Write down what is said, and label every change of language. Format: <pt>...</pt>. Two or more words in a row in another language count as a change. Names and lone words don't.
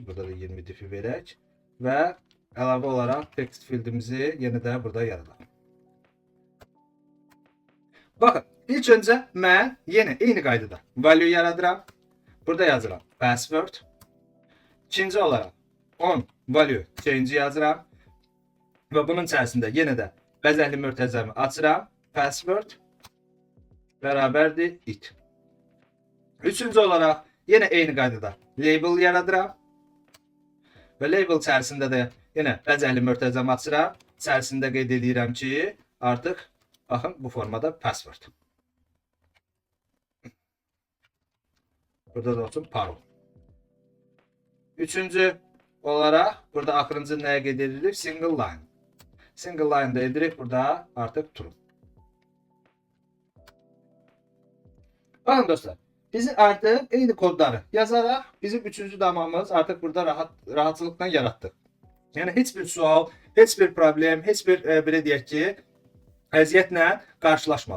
<az>Burada da 20 dipi verək. Və əlavə olaraq text fieldimizi yenə də burada yaradaq. Baxın, ilk öncə mən yenə eyni qaydada value yaradıram. Burada yazıram password. İkinci olaraq</az> <en>on value change</en> <az>yazıram. Və bunun içərisində yenə də bəzəkli mötərizəmi açıram. Password bərabərdir it. Üçüncü olaraq yenə eyni qaydada label yaradıram. Və label içərisində də yenə bəzəkli mötərizəmi açıram. İçərisində qeyd edirəm ki, artıq baxın bu formada password. Burada da olsun parol. Üçüncü olaraq burada axırıncı nəyə qeyd edilir?</az> <en>Single line. Single line</en> <az>da edirik burada artıq true. Bakın dostlar, biz artıq eyni kodları yazaraq bizim üçüncü damamız artıq burada rahatlıqla yaratdıq. Yəni heç bir sual, heç bir problem, heç bir belə deyək ki, əziyyətlə qarşılaşmadı.</az>